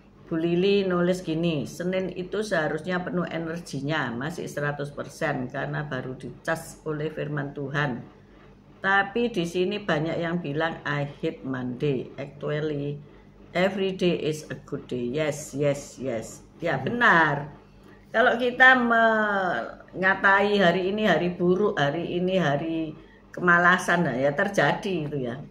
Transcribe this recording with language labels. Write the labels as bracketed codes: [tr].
[id] Bu Lili nulis gini, Senin itu seharusnya penuh energinya, masih 100% karena baru dicas oleh firman Tuhan. Tapi di sini banyak yang bilang [en] I hate Monday. Actually every day is a good day. Yes. [id] Ya benar. Kalau kita mengatai hari ini hari buruk, hari ini hari kemalasan, nah ya terjadi itu ya.